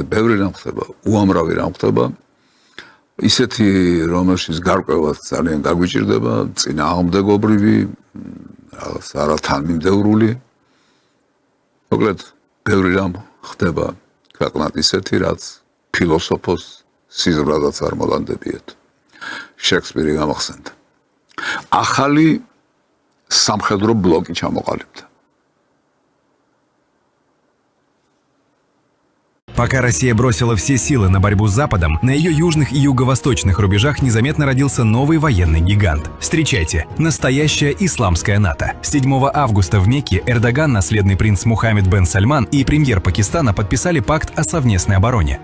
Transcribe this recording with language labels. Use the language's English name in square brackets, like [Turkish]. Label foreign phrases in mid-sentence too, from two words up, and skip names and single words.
[Georgian] ბევრი რამ ხდება, უამრავი რამ ხდება. ისეთი, რომელშიც გარკვევაც ძალიან გაგვიჭირდება, წინააღმდეგობრივი, რაღაც არათანმიმდევრული. მოკლედ, ბევრი რამ ხდება ქვეყნად ისეთი, რაც ფილოსოფოს სიზმრადაც არ მოლანდებიათ. შექსპირი გამახსენდა. ახალი სამხედრო ბლოკი ჩამოყალიბდა. [Russian] Пока Россия бросила все силы на борьбу с Западом, на ее южных и юго-восточных рубежах незаметно родился новый военный гигант. Встречайте, настоящая исламская НАТО. 7 августа в Мекке Эрдоган, наследный принц Мухаммед бен Сальман и премьер Пакистана подписали пакт о совместной обороне.